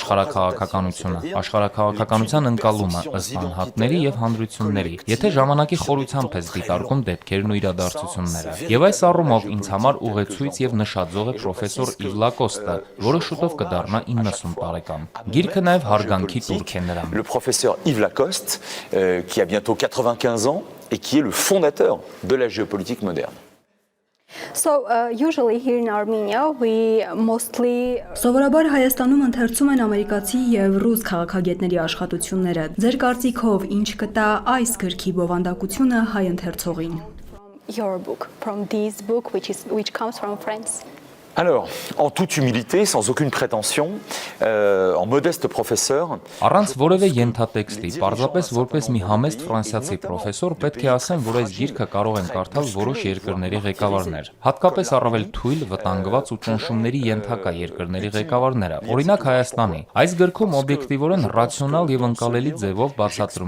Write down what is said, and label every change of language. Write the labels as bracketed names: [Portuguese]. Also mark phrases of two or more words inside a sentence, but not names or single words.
[Armenian] աշխարհաքաղաքականությունը, աշխարհաքաղաքականության ընկալումը ըստ անհատների եւ հանրությունների։ Եթե ժամանակի խորությամբ ակնթարթությամբ է դիտարկում դեպքերն ու իրադարձությունները։ Եվ այս առումով ինձ համար ուղեցույց եւ նշաձող է պրոֆեսոր Իվ Լակոստը, որը շուտով կդառնա 90 տարեկան։ Գիրքը նաև հարգանքի տուրք է նրան։ [French] Le professeur Yves Lacoste, qui a bientôt 95 ans et qui est le fondateur de la géopolitique moderne. [English] So usually here in Armenia we mostly [Armenian] Սովորաբար Հայաստանում ընթերցում են ամերիկացի եւ ռուս քաղաքագետների աշխատությունները։ Ձեր կարծիքով ինչ կտա այս գրքի բովանդակությունը հայ ընթերցողին? [English] Your book from this book which comes from France. [French] Alors, en toute humilité, sans aucune prétention, en modeste professeur, [Armenian] Առանց որևէ ենթատեքստի, պարզապես որպես մի համեստ ֆրանսիացի պրոֆեսոր պետք է ասեմ, որ այս գիրքը կարող են կարդալ որոշ երկրների ղեկավարներ, հատկապես առավել թույլ, վտանգված ու ճնշումների ենթակա երկրների ղեկավարները, օրինակ Հայաստանի։ Այս գրքում օբյեկտիվորեն ռացիոնալ եւ ընկալելի ձևով բացատրում